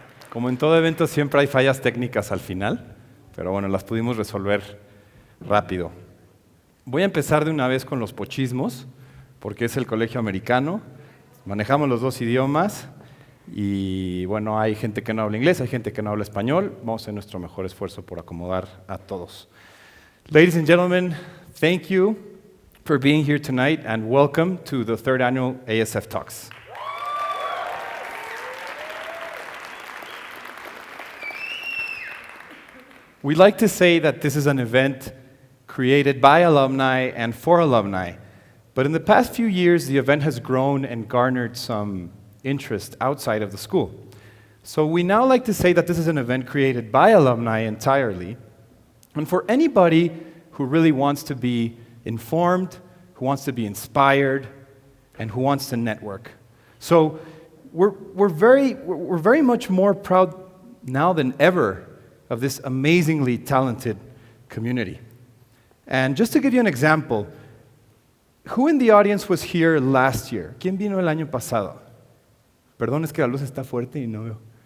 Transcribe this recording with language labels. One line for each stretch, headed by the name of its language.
Spanish: Como en todo evento siempre hay fallas técnicas al final, pero bueno, las pudimos resolver rápido. Voy a empezar de una vez con los pochismos, porque es el colegio americano, manejamos los dos idiomas y bueno, hay gente que no habla inglés, hay gente que no habla español, vamos a hacer nuestro mejor esfuerzo por acomodar a todos.
English: Ladies and gentlemen, thank you for being here tonight and welcome to the third annual ASF Talks. We like to say that this is an event created by alumni and for alumni, but in the past few years, the event has grown and garnered some interest outside of the school. So we now like to say that this is an event created by alumni entirely, and for anybody who really wants to be informed, who wants to be inspired, and who wants to network. So we're very much more proud now than ever of this amazingly talented community. And just to give you an example, who in the audience was here last year?
Spanish: ¿Quién vino el año pasado? Perdón, es que la luz está fuerte y no veo.